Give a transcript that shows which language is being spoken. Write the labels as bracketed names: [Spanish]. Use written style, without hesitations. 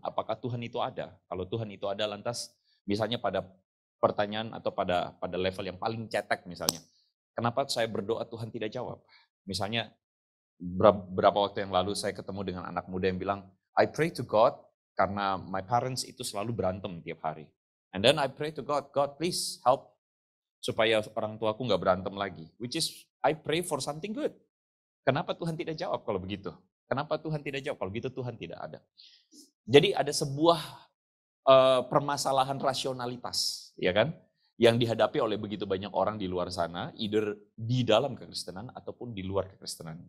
[Indonesian] Apakah Tuhan itu ada? Kalau Tuhan itu ada, lantas misalnya pada pertanyaan atau pada level yang paling cetek misalnya, kenapa saya berdoa Tuhan tidak jawab? Misalnya beberapa waktu yang lalu saya ketemu dengan anak muda yang bilang, [English] I pray to God [Indonesian] karena [English] my parents [Indonesian] itu selalu berantem tiap hari. [English] And then I pray to God, God please help [Indonesian] supaya orang tuaku nggak berantem lagi. [English] Which is I pray for something good. [Indonesian] Kenapa Tuhan tidak jawab kalau begitu? Kenapa Tuhan tidak jawab? Kalau gitu Tuhan tidak ada. Jadi ada sebuah permasalahan rasionalitas, ya kan? Yang dihadapi oleh begitu banyak orang di luar sana, either di dalam kekristenan ataupun di luar kekristenan.